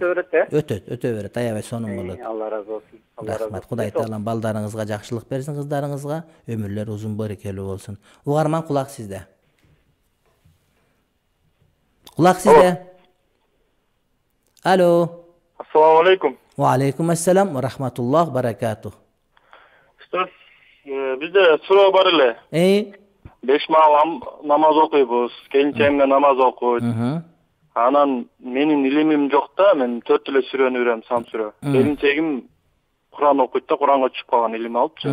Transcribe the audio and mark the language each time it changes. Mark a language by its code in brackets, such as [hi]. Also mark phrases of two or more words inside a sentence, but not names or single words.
[ky] Өтө берет, Өтө берет. Аябай сонун болот. Алла разы болсун. Рахмат. Кудай таалам балдарыңызга жакшылык берсин, кыздарыңызга өмүрлөр узун берекелүү болсун. Угарман, кулак сизде. Кулак сизде. Алло. [ar] السلام عليكم. وعليكم السلام ورحمة الله بركاته. [ky] Бизде суроо бар эле. 5 маал намаз окуйбуз, келинчегимге намаз окуйт. Анан менин илимим жок да, мен 4 эле сүрөнү билем, сам сүрө. Келинчегим Куран окуйт да, Куранга түшүп калган илим алыпчы.